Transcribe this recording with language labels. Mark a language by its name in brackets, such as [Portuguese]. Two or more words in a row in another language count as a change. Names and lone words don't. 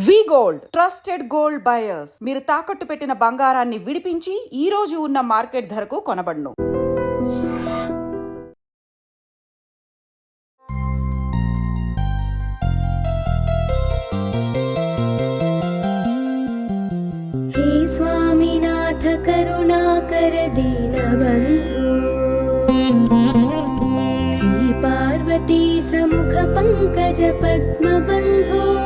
[English] V Gold trusted gold buyers. [Telugu] మీరు తాకట్టు పెట్టిన బంగారాన్ని విడిపించి ఈ రోజు ఉన్న మార్కెట్ ధరకు కొనబడును. [Sanskrit] हे स्वामीनाथ करुणाकर दीनबन्धो श्री पार्वती समुख पंकज पद्मबन्धो